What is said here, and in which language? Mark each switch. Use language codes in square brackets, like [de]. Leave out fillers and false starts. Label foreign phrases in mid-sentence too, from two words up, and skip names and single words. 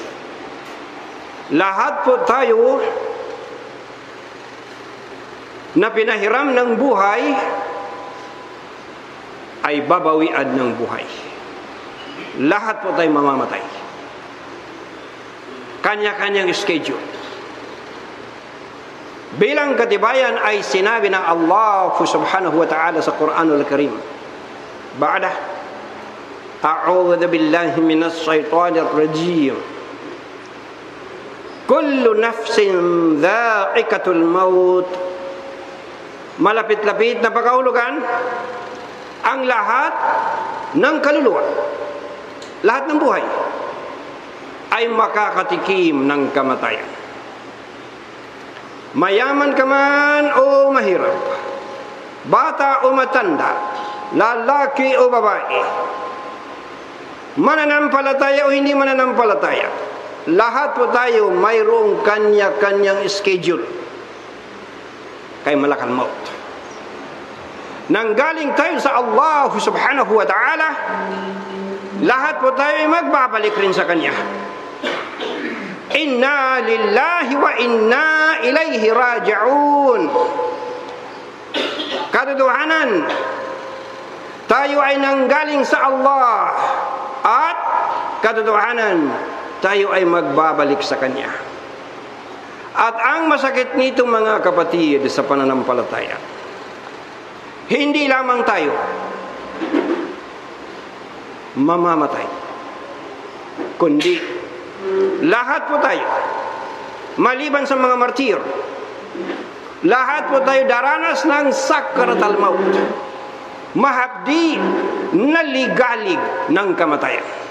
[tl] Lahat po tayo na pinahiram ng buhay ay babawian ng buhay. Lahat po tayo mamamatay. Kanya-kanyang schedule. Bilang katibayan ay sinabi ng Allah [ar] سبحانه وتعالى [tl] sa Quranul Karim. [ar] بعد، أعوذ بالله من الشيطان الرجيم. كل نفس ذائقة الموت. [tl] Malapit-lapit na pagkahulugan, ang lahat ng kaluluwa, lahat ng buhay ay makakatikim ng kamatayan. Mayaman ka man o mahirap, bata o matanda, lalaki o babae, mananampalataya o hindi mananampalataya, lahat po tayo mayroong kanya-kanyang schedule kay Malakal Maut. Nanggaling tayo sa Allah [ar] سبحانه وتعالى, [tl] lahat po tayo ay magbabalik rin sa Kanya. [ar] إنا لله وإنا إليه راجعون. [tl] Katotohanan, tayo ay nanggaling sa Allah, at katotohanan, tayo ay magbabalik sa Kanya. At ang masakit nito, mga kapatid, sa pananampalataya, hindi lamang tayo mamamatay, kundi lahat po tayo, maliban sa mga martir, lahat po tayo daranas ng [ar] سكرات الموت, [tl] mahapdi na ligalig ng kamatayan.